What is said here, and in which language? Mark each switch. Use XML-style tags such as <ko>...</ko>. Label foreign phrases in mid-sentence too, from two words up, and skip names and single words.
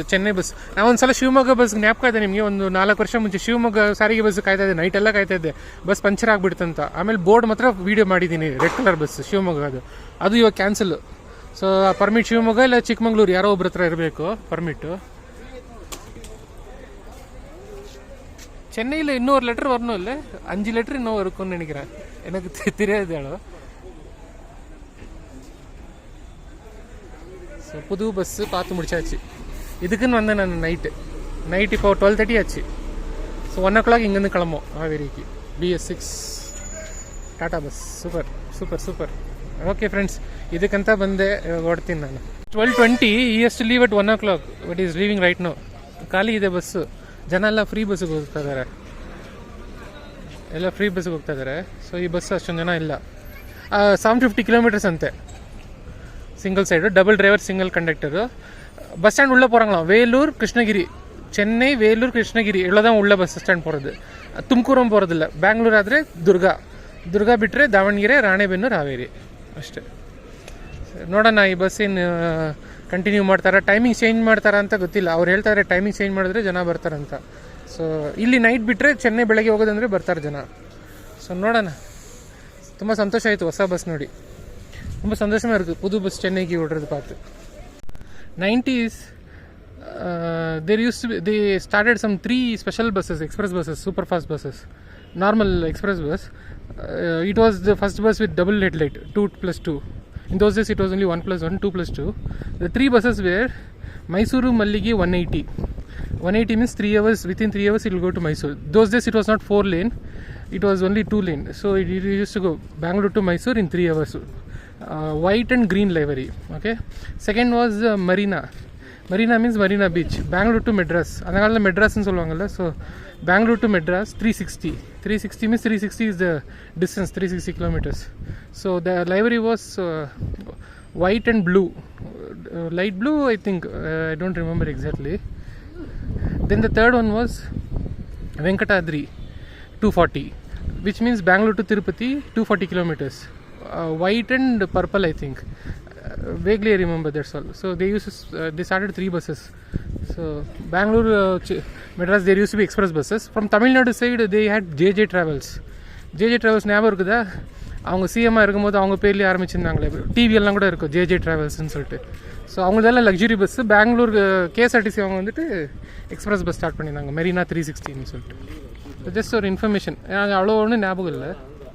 <kn>ಚೆನ್ನೈ ಬಸ್, ನಾವೊಂದ್ಸಲ ಶಿವಮೊಗ್ಗ ಬಸ್ ಜ್ಞಾಪಕ ಇದೆ ನಿಮಗೆ, ಒಂದು 4 ವರ್ಷ ಮುಂಚೆ ಶಿವಮೊಗ್ಗ ಸಾರಿಗೆ ಬಸ್ ಕಾಯ್ತಾ ಇದೆ, ನೈಟೆಲ್ಲ ಕಾಯ್ತಾ ಇದ್ದೆ, ಬಸ್ ಪಂಚರ್ ಆಗಿಬಿಡ್ತಂತ. ಆಮೇಲೆ ಬೋರ್ಡ್ ಮಾತ್ರ ವೀಡಿಯೋ ಮಾಡಿದ್ದೀನಿ,</kn> <en>red colour bus</en> <kn>ಶಿವಮೊಗ್ಗ, ಅದು ಇವಾಗ ಕ್ಯಾನ್ಸಲ್. ಸೊ ಆ ಪರ್ಮಿಟ್ ಶಿವಮೊಗ್ಗ ಇಲ್ಲ ಚಿಕ್ಕಮಂಗ್ಳೂರು ಯಾರೋ ಒಬ್ರ ಹತ್ರ ಇರಬೇಕು ಪರ್ಮಿಟ್ಟು.</kn> <ta>சென்னையில் இன்னொரு லெட்டர் வரணும் இல்லை, 5 லெட்டர் இன்னும் இருக்கும்னு நினைக்கிறேன், எனக்கு தெரியாது அளவு. ஸோ புது பஸ்ஸு பார்த்து முடிச்சாச்சு. இதுக்குன்னு வந்தேன் நான் நைட்டு இப்போ 12:30 ஆச்சு. ஸோ 1 o'clock இங்கேருந்து கிளம்போம் ಹಾವೇರಿಗೆ. BS6 ಟಾಟಾ ಬಸ್.</ta> <kn>ಸೂಪರ್.</kn> <en>okay friends,</en> <kn>ಇದಕ್ಕಂತ ಬಂದೆ, ಇವಾಗ ಓಡ್ತೀನಿ ನಾನು.</kn> <en>12:20 he has to leave at 1 o'clock, but is leaving right now.</en> <kn>ಖಾಲಿ ಇದೆ ಬಸ್ಸು, ಜನ ಎಲ್ಲ ಫ್ರೀ ಬಸ್ಸಿಗೆ ಹೋಗ್ತಾ ಇದ್ದಾರೆ, ಸೊ ಈ ಬಸ್ ಅಷ್ಟೊಂದು ಜನ ಇಲ್ಲ. 750 kilometers ಅಂತೆ,</kn> <en>single side, double driver single conductor. bus stand</en> <ta>உள்ளே போகிறாங்களாம், வேலூர் கிருஷ்ணகிரி, சென்னை வேலூர் கிருஷ்ணகிரி இவ்வளோ தான் உள்ள</ta> <en>bus stand</en> <ta>போகிறது. ತುಮಕೂರು போகிறதில்ல.</ta> <kn>ಬ್ಯಾಂಗ್ಳೂರು ಆದರೆ ದುರ್ಗಾ ಬಿಟ್ಟರೆ ದಾವಣಗೆರೆ, ರಾಣೆಬೆನ್ನೂರು, ಹಾವೇರಿ ಅಷ್ಟೇ. ನೋಡೋಣ ಈ ಬಸ್ಸಿನ ಕಂಟಿನ್ಯೂ ಮಾಡ್ತಾರಾ,</kn> <en>timing change</en> <kn>ಮಾಡ್ತಾರಾ ಅಂತ ಗೊತ್ತಿಲ್ಲ. ಅವ್ರು ಹೇಳ್ತಾರೆ</kn> <en>timing change</en> <kn>ಮಾಡಿದ್ರೆ ಜನ ಬರ್ತಾರಂತ. ಸೊ ಇಲ್ಲಿ ನೈಟ್ ಬಿಟ್ಟರೆ ಚೆನ್ನೈ ಬೆಳಗ್ಗೆ ಹೋಗೋದಂದರೆ ಬರ್ತಾರೆ ಜನ. ಸೊ ನೋಡೋಣ. ತುಂಬ ಸಂತೋಷ ಆಯಿತು ಹೊಸ ಬಸ್ ನೋಡಿ,</kn> <ta>ரொம்ப சந்தோஷமாக இருக்குது புது பஸ் சென்னைக்கு விடுறது பார்த்து.</ta> <en>90s they started some 3 special buses, express buses, super fast buses, normal express bus. It was the first bus with double headlight, 2+2. In those days it was only 1+1, 2+2. The 3 buses were Mysuru Malligi 180. 180 means 3 hours, within 3 hours it will go to Mysore. Those days it was not 4 lane, it was only 2 lane. So it used to go Bangalore to Mysore in 3 hours. White and green livery. Okay. Second was Marina means Marina Beach, Bangalore to Madras.</en> <ta>அதனால மெட்ராஸ்னு சொல்லுவாங்கல்ல.</ta> <en>so Bangalore to Madras 360 means 360 is the distance, 360 kilometers. So the livery was white and blue, light blue I think, I don't remember exactly. Then the third one was Venkatadri 240, which means Bangalore to Tirupati 240 kilometers. White and purple I think, vaguely I remember, that's all. So they started 3 buses. So Bangalore Madras there used to be express buses. From Tamil Nadu side they had JJ Travels</en> <ta>ஞாபகம் இருக்குதா? அவங்க சிஎம்மாக இருக்கும்போது அவங்க பேர்லேயே ஆரம்பிச்சிருந்தாங்களே, டிவியெல்லாம் கூட இருக்கும் JJ Travelsன்னு சொல்லிட்டு. ஸோ அவங்களதெல்லாம்</ta> <en>luxury bus.</en> <ta>பெங்களூர் KSRTC அவங்க வந்துட்டு</ta> <en>express bus start</en> <ta>பண்ணியிருந்தாங்க, மெரினா 360ன்னு சொல்லிட்டு. ஜஸ்ட் ஒரு இன்ஃபர்மேஷன், எனக்கு அவ்வளோ ஒன்றும் ஞாபகம் இல்லை.</ta>